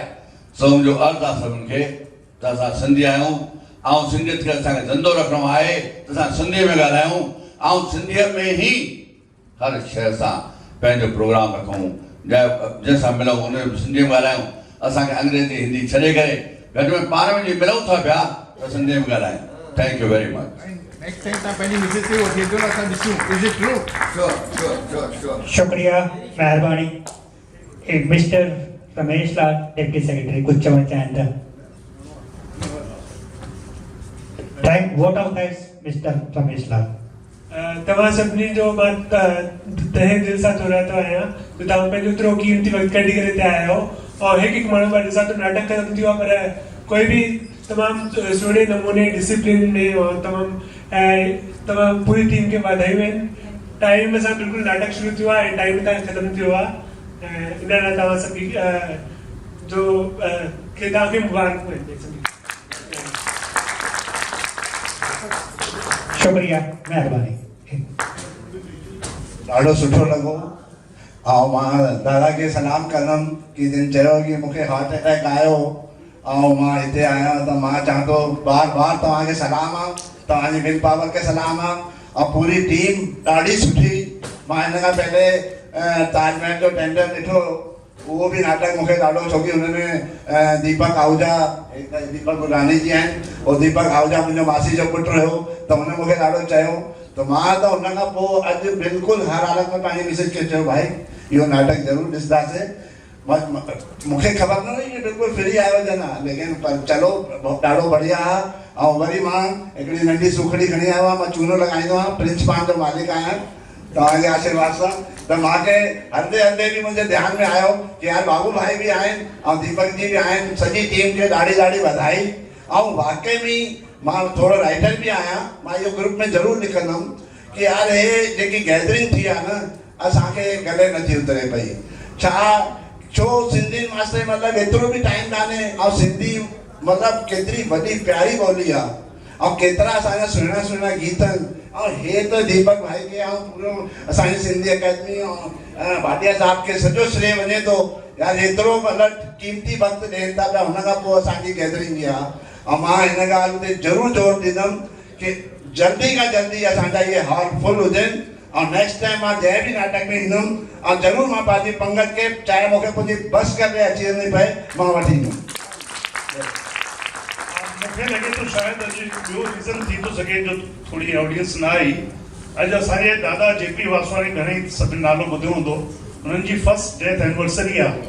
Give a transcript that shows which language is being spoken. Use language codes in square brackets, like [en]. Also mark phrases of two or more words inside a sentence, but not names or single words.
[sd] सो मुंहिंजो अर्ज़ु आहे सभिनि खे त असां सिंधी आहियूं ऐं सिंधियत खे असांखे ज़िंदो रखिणो आहे त असां सिंधीअ में ॻाल्हायूं ऐं सिंधीअ में ई हर शइ सां पंहिंजो प्रोग्राम रखूं, जंहिंसां मिलूं उन सिंधीअ में ॻाल्हायूं। असांखे अंग्रेजी हिंदी छॾे करे गॾ में पाण में जीअं मिलूं था पिया त सिंधीअ में ॻाल्हायूं। [en] thank you very much. next time [sd] तव्हां पंहिंजी मिसिस खे वठी अचो न, असां ॾिसूं [en] is it true. [sd] श्योर। शुक्रिया, महिरबानी। मिस्टर रमेश लाल, [en] deputy secretary, [sd] कुछ चवणु चाहिनि था? [en] vote of thanks Mister Ramesh Lal. [sd] तव्हां सभिनी जो मां तहे दिलि सां थो रहंदो आहियां त तव्हां पंहिंजो एतिरो क़ीमती वक़्तु कढी करे हिते आया आहियो। और हिकु माण्हू मां ॾिसां थो नाटक ख़तमु थियो आहे, पर कोई बि तमामु सुहिणे नमूने डिसिप्लिन में और तमामु पूरी टीम खे वाधायूं आहिनि। टाइम सां बिल्कुलु नाटक शुरू थियो आहे ऐं टाइम तां ख़तमु थियो आहे। इन लाइ तव्हां सभी जो तव्हांखे मुबारकूं आहिनि। शुक्रिया, महिरबानी। ॾाढो सुठो लॻो। ऐं मां दादा खे सलाम कंदुमि कि जिन चयो कि मूंखे [en] heart attack [sd] आयो ऐं मां हिते आहियां, त मां चाहियां थो बार बार तव्हांखे सलाम आहे, तव्हांजी [en] will power [sd] खे सलाम आहे। ऐं पूरी टीम ॾाढी सुठी। मां हिन खां पहले ताजमहल जो टेंडर ॾिठो, उहो बि नाटक मूंखे ॾाढो, छोकी हुनमें दीपक आहूजा, दीपक गुरनानी जी आहिनि, और दीपक आहूजा मुंहिंजो मासी जो पुटु हुयो, त हुन मूंखे ॾाढो चयो। त मां त हुन खां पोइ अॼु बिल्कुलु हर हालत में पंहिंजी मिसिस खे चयो भाई इहो नाटक ज़रूरु ॾिसंदासीं। मूंखे ख़बर न हुई कि बिल्कुलु फ्री आयो जना, लेकिन पर चलो ॾाढो बढ़िया आहे। ऐं वरी मां हिकिड़ी नंढी सुखड़ी खणी आयो आहियां, मां चूनो लॻाईंदो आहियां, प्रिंस पान जो मालिक आहियां। तव्हांजे आशीर्वाद सां त मूंखे हलंदे हलंदे बि मुंहिंजे ध्यान में आयो कि यार बाबू भाई बि आहिनि ऐं दीपक जी बि आहिनि, सॼी टीम खे ॾाढी ॾाढी वाधाई। ऐं वाकई में मां थोरो राइटर बि आहियां, मां इहो ग्रुप में ज़रूरु लिखंदुमि कि यार हे जेकी गैदरिंग थी आहे न, असांखे गले नथी उतरे पई। छो सिंधियुनि वास्ते मतिलबु एतिरो बि टाइम कान्हे, ऐं सिंधी मतिलबु केतिरी वॾी प्यारी ॿोली आहे, ऐं केतिरा असांजा सुहिणा सुहिणा गीत आहिनि। ऐं हे त दीपक भाई खे ऐं पूरो असांजी सिंधी अकेडमी ऐं भाटिया साहिब खे सॼो श्रेय वञे थो। यार एतिरो मतिलबु क़ीमती वक़्तु ॾियनि था पिया, हुन खां पोइ असांजी गैदरिंग जी आहे। ऐं मां हिन ॻाल्हि ते ज़रूरु ज़ोर ॾींदुमि कि जल्दी खां जल्दी असांजा इहे हॉल फुल हुजनि। और [en] next time [sd] मां जंहिं बि नाटक में ईंदुमि और ज़रूरु मां पंहिंजी पंगत खे, चाहे मूंखे मुंहिंजी बस करे अची वञी पए, मां वठी ईंदुमि। मूंखे लॻे थो शायदि अॼु ॿियो रीज़न थी थो सघे जो थोरी ऑडियंस न आई। अॼु असांजे दादा जेपी वासवाणी घणेई सभिनि नालो ॿुधियो हूंदो, हुननि जी [en] first death anniversary [sd] आहे।